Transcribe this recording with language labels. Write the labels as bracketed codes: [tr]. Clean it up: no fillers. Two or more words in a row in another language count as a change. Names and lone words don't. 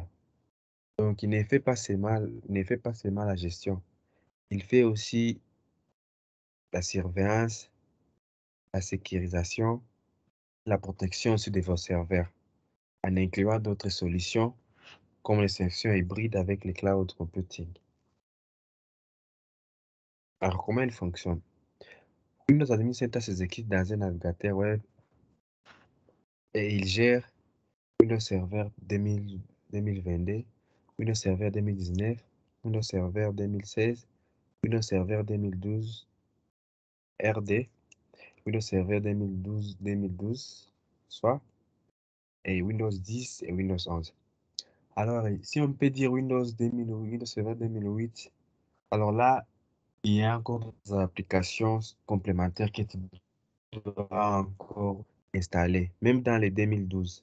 [fr] Donc, il ne fait pas seulement la gestion, il fait aussi la surveillance, la sécurisation, la protection aussi de vos serveurs, en incluant d'autres solutions comme les solutions hybrides avec le cloud computing. Alors, comment il fonctionne? Windows Admin Center s'exécute dans un navigateur web et il gère Windows Server 2022, Windows Server 2019, Windows Server 2016, Windows Server 2012 RD, Windows Server 2012, soit, et Windows 10 et Windows 11. Alors, si on peut dire Windows 2008, Windows Server 2008, alors là, il y a encore des applications complémentaires que tu dois encore installer, même dans les 2012.